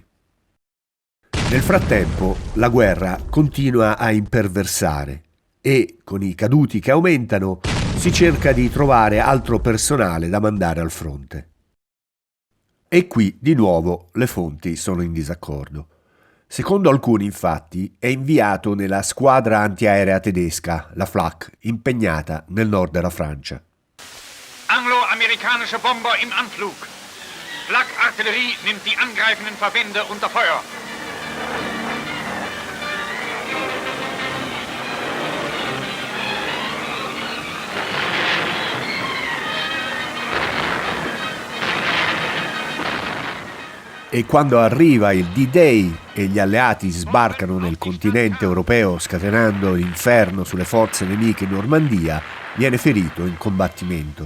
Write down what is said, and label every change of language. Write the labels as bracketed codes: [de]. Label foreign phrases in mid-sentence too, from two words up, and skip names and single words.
[it] Nel frattempo la guerra continua a imperversare e, con i caduti che aumentano, si cerca di trovare altro personale da mandare al fronte. E qui, di nuovo, le fonti sono in disaccordo. Secondo alcuni, infatti, è inviato nella squadra antiaerea tedesca, la Flak, impegnata nel nord della Francia. [de] Anglo-amerikanische Bomber im Anflug. Flak-Artillerie nimmt die angreifenden Verbände unter Feuer. [it] E quando arriva il D-Day e gli alleati sbarcano nel continente europeo scatenando l'inferno sulle forze nemiche in Normandia, viene ferito in combattimento.